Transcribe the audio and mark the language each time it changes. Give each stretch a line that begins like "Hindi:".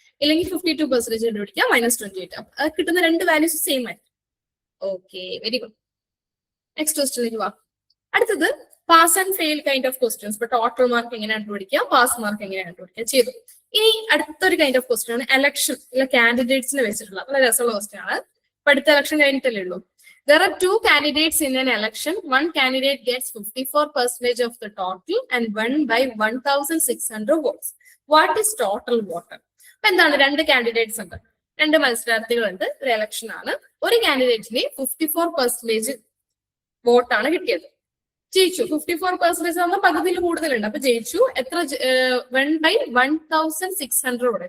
Malayalam: ഇല്ലെങ്കിൽ 52% കണ്ടുപിടിക്കുക -28. അത് കിട്ടുന്ന രണ്ട് വാല്യൂസ് സെയിം ആയിരിക്കും. Okay very good. നെക്സ്റ്റ് ക്വസ്റ്റ്യനിലേക്ക് വാ. അടുത്തത്
English: Pass and fail kind of questions.
Malayalam: ഇപ്പൊ ടോട്ടൽ മാർക്ക് എങ്ങനെ കണ്ടുപിടിക്കുക, പാസ് മാർക്ക് എങ്ങനെ കണ്ടുപിടിക്കുക ചെയ്തു. ഇനി അടുത്തൊരു കൈൻഡ് ഓഫ് ക്വസ്റ്റ്യൻ ആണ് എലക്ഷൻ കാൻഡിഡേറ്റ്സിനെ വെച്ചിട്ടുള്ള വളരെ രസമുള്ള ക്വസ്റ്റ്യൻ ആണ്. ഇപ്പൊ അടുത്ത എലക്ഷൻ കഴിഞ്ഞിട്ടല്ലേ ഉള്ളൂ.
English: There are two candidates in an election. One candidate gets 54% of the total and won by 1,600 votes. What is total vote?
Malayalam: അപ്പൊ എന്താണ്, രണ്ട് കാൻഡിഡേറ്റ്സ് ഉണ്ട്, രണ്ട് മത്സരാർത്ഥികളുണ്ട്, ഒരു എലക്ഷൻ ആണ്. ഒരു കാൻഡിഡേറ്റിന് 54% വോട്ടാണ് കിട്ടിയത്, ജയിച്ചു. 54% ആകുമ്പോൾ പകുതിയിൽ കൂടുതലുണ്ട്, അപ്പൊ ജയിച്ചു. എത്ര? 1/1600 വോട്ട്.